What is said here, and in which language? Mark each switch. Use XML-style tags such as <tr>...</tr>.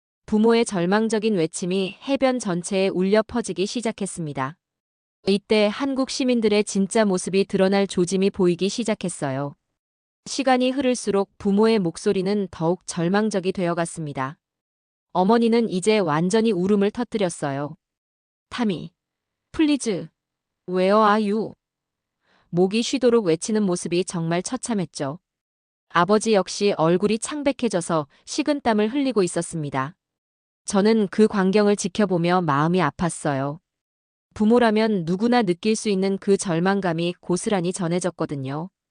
<ko>부모의 절망적인 외침이 해변 전체에 울려 퍼지기 시작했습니다. 이때 한국 시민들의 진짜 모습이 드러날 조짐이 보이기 시작했어요. 시간이 흐를수록 부모의 목소리는 더욱 절망적이 되어갔습니다. 어머니는 이제 완전히 울음을 터뜨렸어요.</ko> <en>타미, 플리즈, where are you?</en> <ko>목이 쉬도록 외치는 모습이 정말 처참했죠. 아버지 역시 얼굴이 창백해져서 식은땀을 흘리고 있었습니다. 저는 그 광경을 지켜보며 마음이 아팠어요. 부모라면 누구나 느낄 수 있는 그 절망감이 고스란히 전해졌거든요.</ko>